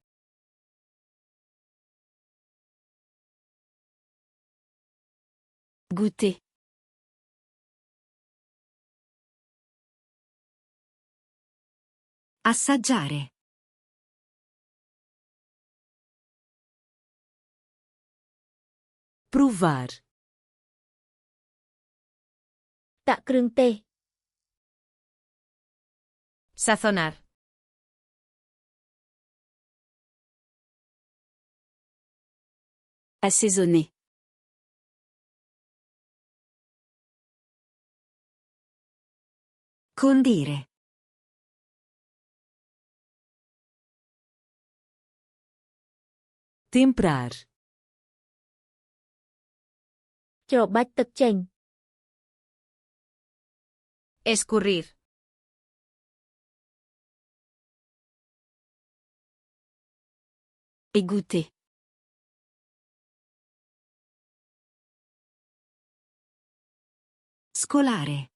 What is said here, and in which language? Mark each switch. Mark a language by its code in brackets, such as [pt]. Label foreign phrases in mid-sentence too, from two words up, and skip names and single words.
[fr] Goûter. [it] Assaggiare. [pt] Provar. [km] ដាក់គ្រឿងទេស [es] Sazonar. [fr] Assaisonner. [it] Condire. [pt] Temperar. [km] ច្របាច់ទឹកចេញ [es] Escurrir. [fr] Égoutter. [it] Scolare.